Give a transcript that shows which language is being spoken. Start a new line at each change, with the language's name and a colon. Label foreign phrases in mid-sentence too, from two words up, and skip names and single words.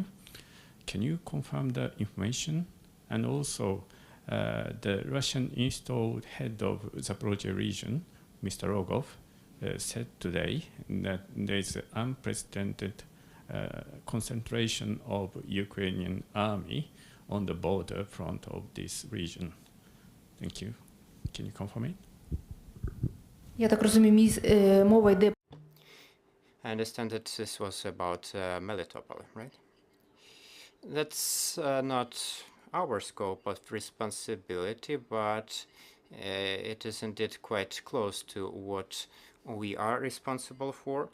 English: Can you confirm the information? And also, the Russian installed head of Zaporozhye region, Mr. Rogov, said today that there is an unprecedented concentration of Ukrainian army on the border front of this region. Thank you. Can you confirm it?
Ukrainian: Я так розумію, мова йде.
English: I understand that this was about Melitopol, right? That's not our scope of responsibility, but it is indeed quite close to what we are responsible for.